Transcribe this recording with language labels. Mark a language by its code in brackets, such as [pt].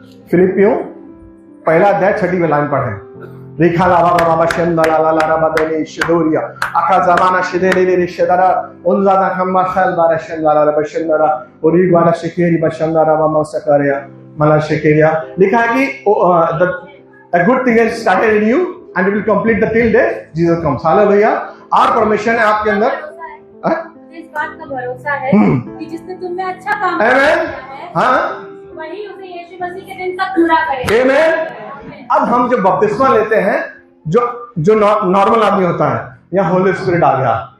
[hi] फिलिपियों 1 अध्याय 6 लाइन पढ़े। रेखा लावा बाबा शंदला ला ला बाबा देने शिदोरिया आका जमाना शिदेले रे शिदारा उनजाना खम्मा खल बारा शंदला रा बशंदरा और ये वाला शिकेरी बशंदरा वा मौसकरिया मला शिकेरिया। लिखा है कि [en] a good thing has started in you and it will complete the till day Jesus comes. [hi] Hallelujah. और परमेश्वर ने आपके अंदर इस बात का भरोसा है कि जिसने तुम में अच्छा काम किया है, हाँ, वही उसे यीशु मसीह के दिन तक पूरा करेगा। आमीन। अब हम जब बपतिस्मा लेते हैं, जो नॉर्मल आदमी होता है, यहाँ होली स्पिरिट आ गया।